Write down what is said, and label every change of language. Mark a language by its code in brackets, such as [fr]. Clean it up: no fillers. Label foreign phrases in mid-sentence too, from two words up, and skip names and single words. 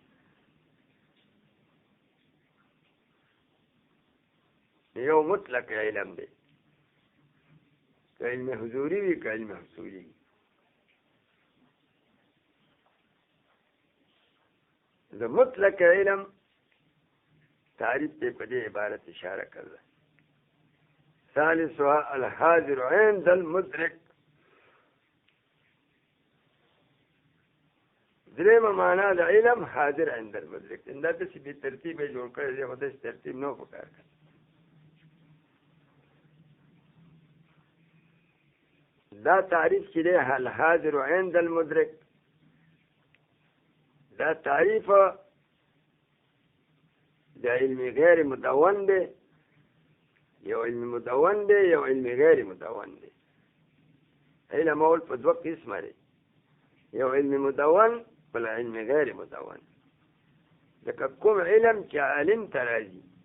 [ps] یو مطلق علم دی که علم حضوری وي که علم حصولی وي د مطلق علم تعریف ته په دې عبارت اشاره کړل [ar] ثالثها الحاضر عند المدرك [ps] درېمه معنا د علم [ar] حاضر عند المدرك [ps] دا داسې بې ترتیبه جوړ کړی دی خو داسې ترتیب نه په کار کوي دا تعریف چې دی [ar] الحاضر عند المدرك [ps] دا تعریف د علم غیر مدون دی یو علم مدون دی یو علم غیر مدون دی علم اول په دوه قسمه دی یو علم مدون بل علم غیر مدون لکه کوم علم چې عالم ته راځي